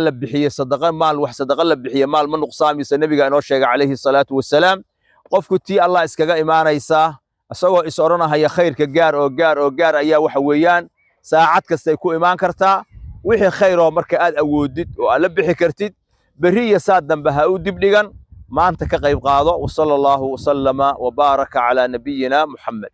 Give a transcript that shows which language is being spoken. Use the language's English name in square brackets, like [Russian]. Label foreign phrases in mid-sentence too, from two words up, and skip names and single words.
[Somali] la bixiyo sadaqa maal wax sadaqa la bixiyo maal ma nuqsaamiso nabiga inoo sheegay [Arabic] عليه الصلاة والسلام [Somali] qofku tii Allah iskaga imaanaysa asagoo is oranaya khayrka gaar ayaa waxa weeyaan saacad kasta ay ku imaan kartaa wixii khayr oo marka aad awoodid oo aad la bixi kartid bariya saad dambe ha u dib dhigan maanta ka qayb qaado [Arabic] وصلى الله وسلم وبارك على نبينا محمد